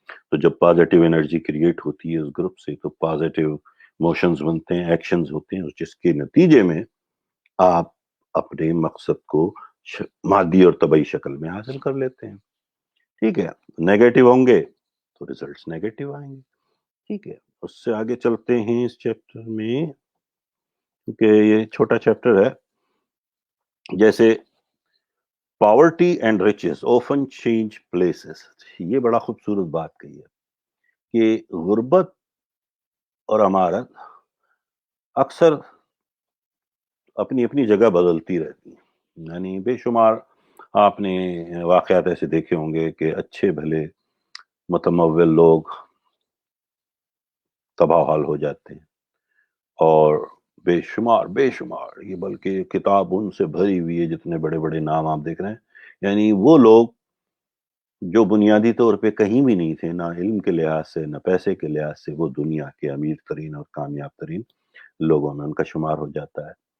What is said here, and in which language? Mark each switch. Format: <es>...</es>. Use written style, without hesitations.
<ur>تو جب positive energy create ہوتی ہے اس گروپ سے تو پازیٹیو موشنز بنتے ہیں، ایکشنز ہوتے ہیں، جس کے نتیجے میں آپ اپنے مقصد کو مادی اور طبعی شکل میں حاصل کر لیتے ہیں. ٹھیک ہے، نیگیٹو ہوں گے تو ریزلٹس نیگیٹو آئیں گے. ٹھیک ہے، اس سے آگے چلتے ہیں اس چیپٹر میں، کیونکہ یہ چھوٹا چیپٹر ہے.</ur> <en>جیسے poverty and riches often change places.</en> <ur>یہ بڑا خوبصورت بات کہی ہے کہ غربت اور امارت اکثر اپنی اپنی جگہ بدلتی رہتی ہیں. یعنی بے شمار آپ نے واقعات ایسے دیکھے ہوں گے کہ اچھے بھلے متمول لوگ تباہ حال ہو جاتے ہیں، اور بے شمار یہ بلکہ کتاب ان سے بھری ہوئی ہے جتنے بڑے بڑے نام آپ دیکھ رہے ہیں، یعنی وہ لوگ جو بنیادی طور پہ کہیں بھی نہیں تھے، نہ علم کے لحاظ سے نہ پیسے کے لحاظ سے، وہ دنیا کے امیر ترین اور کامیاب ترین لوگوں میں ان کا شمار ہو جاتا ہے.</ur>